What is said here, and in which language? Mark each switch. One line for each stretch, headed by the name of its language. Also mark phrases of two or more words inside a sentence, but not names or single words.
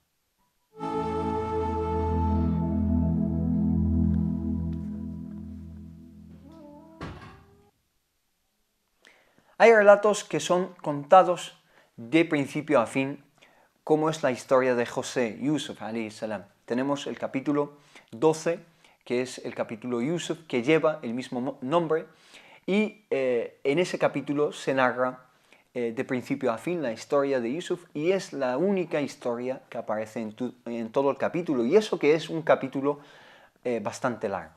Spanish: Hay relatos que son contados de principio a fin, como es la historia de José,
Arabic: Yusuf, عليه السلام.
Spanish: Tenemos el capítulo 12, que es el capítulo Yusuf, que lleva el mismo nombre, y en ese capítulo se narra de principio a fin la historia de Yusuf, y es la única historia que aparece en todo el capítulo, y eso que es un capítulo bastante largo.